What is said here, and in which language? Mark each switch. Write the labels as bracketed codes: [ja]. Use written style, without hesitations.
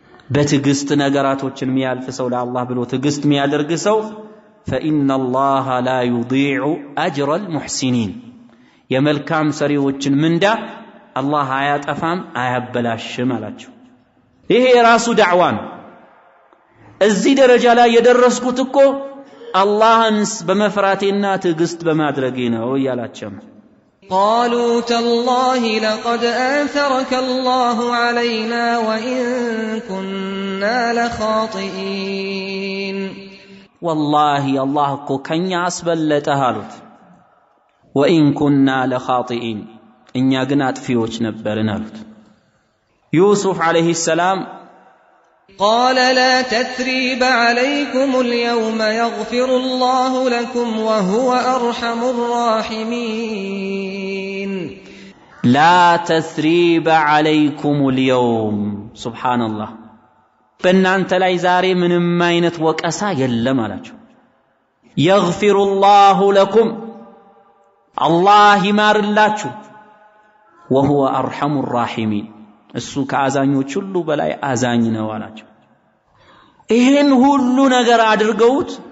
[am] በትዕግስት ነገራቶችን የሚያልፍ ሰው ለአላህ ብሎ ትዕግስት የሚያደርግ ሰው [ar] فإن الله لا يضيع أجر المحسنين [am] የመልካም ሰሪዎችን ምንዳ አላህ አያጠፋም አያበላሽም አላቸው። ይሄ የራሱ ዳዕዋ ነው። እዚህ ደረጃ ላይ የደረስኩት እኮ አላህን በመፍራቴና ትዕግስት በማድረጌ ነው እያላቸው ነው። [ar] قالوا تالله لقد آثرك الله علينا وإن كنا لخاطئين [am] والله الله እኮ ከኛ አስበለጠህ አሉት። [ar] وإن كنا لخاطئين [am] እኛ ግን አጥፊዎች ነበርን አሉት። ዩሱፍ عليه السلام [ar] قال لا تثريب عليكم اليوم يغفر الله لكم وهو أرحم الراحمين لا تثريب عليكم اليوم سبحان الله [am] በእናንተ ላይ ዛሬ ምንም አይነት ወቀሳ የለም አላቸው። [ar] يغفر الله لكم [am] الله ይማርላችሁ [ar] وهو أرحم الراحمين [am] እሱ ከአዛኞች ሁሉ በላይ አዛኝ ነው አላቸው። ይሄን ሁሉ ነገር አድርገውት